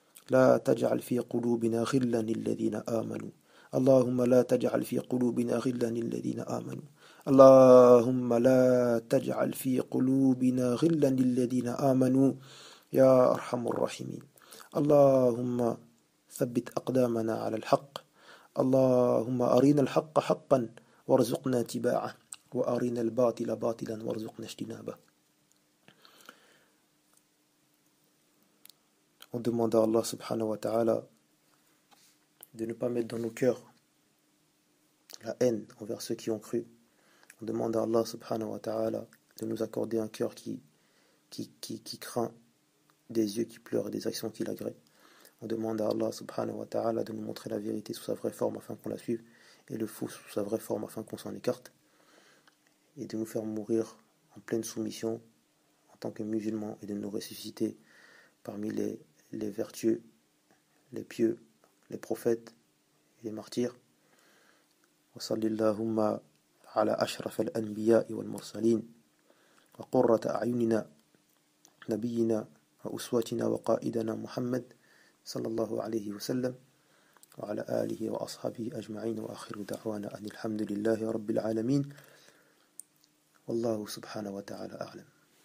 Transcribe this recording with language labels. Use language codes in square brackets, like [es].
[ar] لا تجعل في قلوبنا غلا للذين آمنوا اللهم لا تجعل في قلوبنا غلا للذين آمنوا اللهم لا تجعل في قلوبنا غلا للذين آمنوا يا أرحم الراحمين اللهم ثبت أقدامنا على الحق اللهم أرينا الحق حقا وارزقنا اتباعه وأرينا الباطل باطلا وارزقنا اجتنابه. [fr] On demande à Allah subhanahu wa ta'ala de ne pas mettre dans nos cœurs la haine envers ceux qui ont cru. On demande à Allah subhanahu wa ta'ala de nous accorder un cœur qui craint, des yeux qui pleurent et des actions qui l'agréent. On demande à Allah subhanahu wa ta'ala de nous montrer la vérité sous sa vraie forme afin qu'on la suive, et le faux sous sa vraie forme afin qu'on s'en écarte, et de nous faire mourir en pleine soumission en tant que musulmans, et de nous ressusciter parmi les vertueux, les pieux, les prophètes et les martyrs. [ar] Wa sallallahumma ala ashraf al-anbiya wal mursalin wa qurrata a'yunina nabiyina وأسوتنا وقائدنا محمد صلى الله عليه وسلم وعلى آله وأصحابه أجمعين وآخر دعوانا أن الحمد لله رب العالمين والله سبحانه وتعالى أعلم.